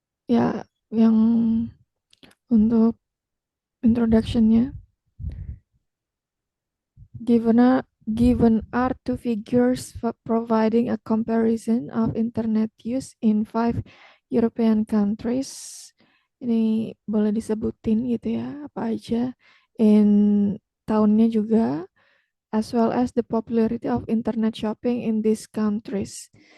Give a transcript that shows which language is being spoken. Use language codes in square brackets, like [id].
[id] Ya, yang untuk introduction-nya. [en] Given are two figures providing a comparison of internet use in 5 European countries. [id] Ini boleh disebutin gitu ya, apa aja. [en] In [id] tahunnya juga, [en] as well as the popularity of internet shopping in these countries.